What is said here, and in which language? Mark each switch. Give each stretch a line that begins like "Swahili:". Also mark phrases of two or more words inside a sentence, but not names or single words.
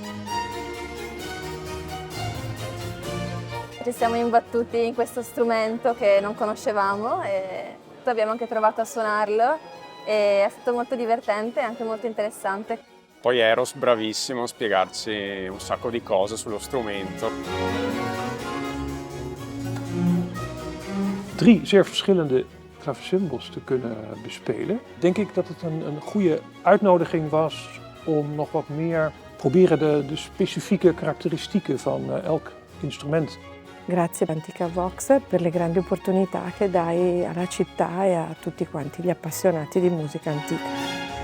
Italian: Ci siamo imbattuti in questo strumento che non conoscevamo e abbiamo anche provato a suonarlo e è stato molto divertente e anche molto interessante. Poi Eros bravissimo a spiegarci un sacco di cose sullo strumento.
Dutch: 3 zeer verschillende clavecimbals te kunnen bespelen. Denk ik dat het een goede uitnodiging was om nog wat meer proberen de specifieke karakteristieken van elk instrument.
Italian: Grazie Antica Vox per le grandi opportunità che dai alla città e a tutti quanti gli appassionati di musica antica.